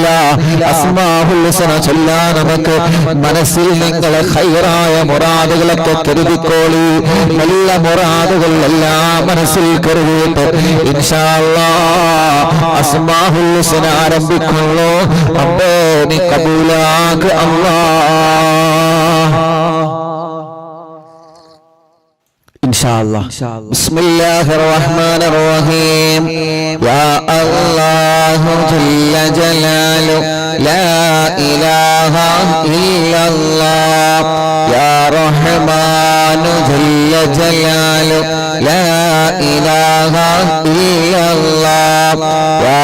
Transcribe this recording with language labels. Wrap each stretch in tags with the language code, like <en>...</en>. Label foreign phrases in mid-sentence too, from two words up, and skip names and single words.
<ml>അസ്മാഉൽ ഹുസ്ന ചൊല്ലാൻ നമുക്ക് മനസ്സിൽ നിങ്ങളെ ഖൈറായ മുറാദുകളൊക്കെ കരുതിക്കോളി. നല്ല മുറാദുകൾ എല്ലാം മനസ്സിൽ കരുതിയിട്ട്</ml> <ar>إن شاء الله</ar> <ml>അസ്മാഉൽ ഹുസ്ന ആരംഭിക്കുന്നു. റബ്ബേ നീ കബൂലാക്ക് അല്ലാഹ്.</ml> <ar>إن شاء الله بسم الله الرحمن الرحيم يا الله جل جلاله لا إله إلا الله يا رحمن جل جلاله لا إله إلا الله يا</ar>